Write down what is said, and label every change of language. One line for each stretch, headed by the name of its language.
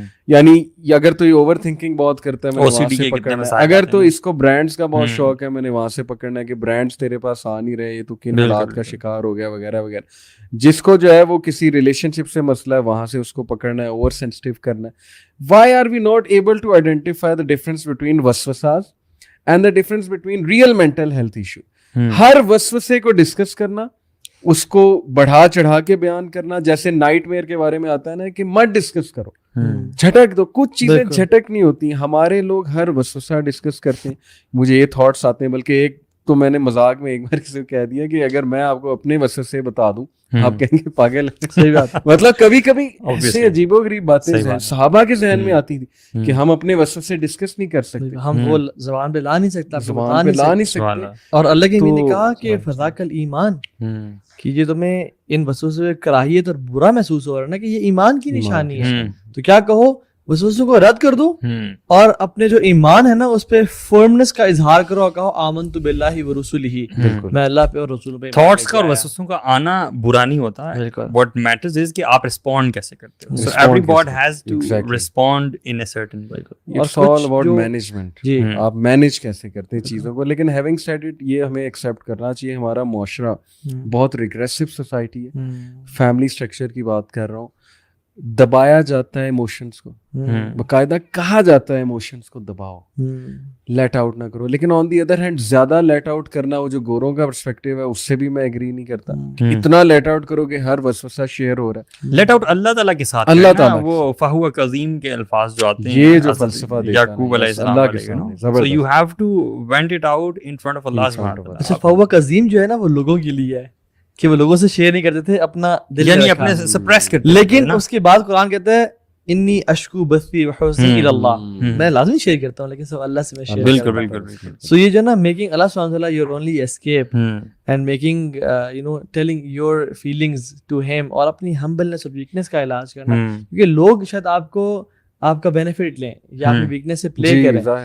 Urdu: یعنی اگر تو یہ اوور تھنکنگ بہت کرتا ہے میں نے وہاں سے پکڑنا ہے, اگر تو اس کو برانڈس کا بہت شوق ہے میں نے وہاں سے پکڑنا ہے کہ برانڈس تیرے پاس آ نہیں رہے, یہ تو کن حالات کا شکار ہو گیا وغیرہ وغیرہ. جس کو جو ہے وہ کسی ریلیشن شپ سے مسئلہ ہے وہاں سے اس کو پکڑنا ہے, اوور سینسٹیو کرنا ہے.
English: Why are we not able to identify the difference between waswasas and the difference between real mental health issue?
Urdu: ہر وسوسے کو ڈسکس کرنا, اس کو بڑھا چڑھا کے بیان کرنا. جیسے نائٹ میئر کے بارے میں آتا ہے نا کہ مت ڈسکس کرو, جھٹک دو. کچھ چیزیں جھٹک نہیں ہوتی. ہمارے لوگ ہر وسوسہ ڈسکس کرتے ہیں. مجھے یہ تھاٹس آتے ہیں, بلکہ ایک تو میں نے مذاق میں ایک بار کسی کو کہہ دیا کہ اگر میں آپ کو اپنے وسوسے بتا دوں آپ کہیں گے پاگل. صحیح بات. مطلب کبھی کبھی ایسے عجیب و غریب باتیں صحابہ کے ذہن میں آتی تھی کہ ہم اپنے وسوسے ڈسکس نہیں کر سکتے, ہم وہ زبان پہ لا نہیں سکتے, زبان پہ لا نہیں سکتے. اور اللہ کے نبی نے کہا کہ
Arabic: فذاک الایمان,
Urdu: کہ یہ تمہیں ان وسوسوں سے کراہیت اور برا محسوس ہو رہا ہے نا کہ یہ ایمان کی نشانی ہے, تو کیا کہو وسوسوں کو رد کر دو اور اپنے جو ایمان ہے نا اس پہ فرمنس کا اظہار کرو اور کہو
Arabic: آمنت باللہ ورسولہ,
Urdu: میں اللہ پہ اور رسول پہ. تھاٹس کا اور وسوسوں کا آنا برا نہیں ہوتا,
English: what matters is
Urdu: کہ آپ رسپونڈ کیسے کرتے ہو.
English: So everybody has to respond in a certain way. It's all about management.
Urdu: آپ مینیج کیسے کرتے ہیں چیزوں کو. لیکن
English: having said it,
Urdu: یہ ہمیں ایکسیپٹ کرنا چاہیے ہمارا معاشرہ بہت ریگریسو سوسائٹی ہے. فیملی اسٹرکچر کی بات کر رہا ہوں, دبایا جاتا ہے ایموشنس کو, باقاعدہ کہا جاتا ہے ایموشنس کو دباؤ, لیٹ آؤٹ نہ کرو. لیکن
English: on the other hand
Urdu: زیادہ لیٹ آؤٹ کرنا, وہ جو گوروں کا پرسپیکٹیو ہے اس سے بھی میں ایگری نہیں کرتا. اتنا لیٹ آؤٹ کرو کہ ہر وسوسہ شیئر ہو رہا ہے. لیٹ آؤٹ اللہ تعالیٰ کے ساتھ, اللہ تعالیٰ وہ فہو قدیم کے الفاظ جو آتے ہیں, یہ جو فلسفہ
English: یعقوب علیہ السلام علیہ, so you have to vent it out in front of Allah subhanahu wa ta'ala.
Urdu: اچھا فہو قدیم جو ہے نا وہ لوگوں کے لیے ہے کہ وہ لوگوں سے شیئر نہیں کرتے تھے, اپنا دل یعنی اپنے سپریس کرتے, لیکن اس کے بعد قرآن کہتا ہے
Arabic: انی اشکو بثی وحزنی الی اللہ,
Urdu: میں لازمی شیئر کرتا ہوں لیکن سب اللہ سے میں شیئر کرتا ہوں. بالکل. سو یہ جو نا
English: making Allah سبحانہ وتعالی your only escape and making you know telling your feelings to him,
Urdu: اور اپنی ہمبلنس اور ویکنس کا علاج کرنا, کیونکہ لوگ شاید آپ کا بینیفٹ لیں یا اپنی ویکنس سے پلے کریں.